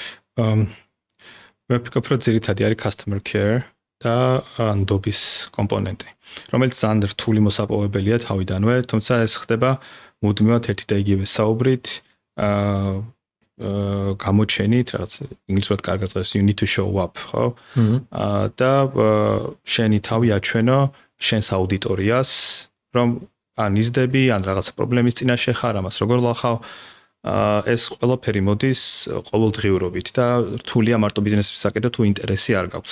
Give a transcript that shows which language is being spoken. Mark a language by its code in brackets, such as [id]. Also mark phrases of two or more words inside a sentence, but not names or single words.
[ka] მე ვფიქრობ, რომ ძირითადი არის [en] customer care [ka] და ნდობის კომპონენტი, რომელიც ძალიან რთული მოსაპოვებელია თავიდანვე, თუმცა ეს ხდება მუდმივად ერთი და იგივე საუბრით, გამოჩენით, რაღაც ინგლისურად კარგად წეს [en] you need to show up, [ka] ხო? და შენი თავი აჩვენო შენს აუდიტორიას, რომ ან იზდები, ან რაღაც პრობლემის წინაშე ხარ, ამას როგორ ლახავ, ეს ყველაფერი მოდის ყოველდღიურობით და რთულია მარტო ბიზნესის საკითხი თუ ინტერესი არ გაქვს.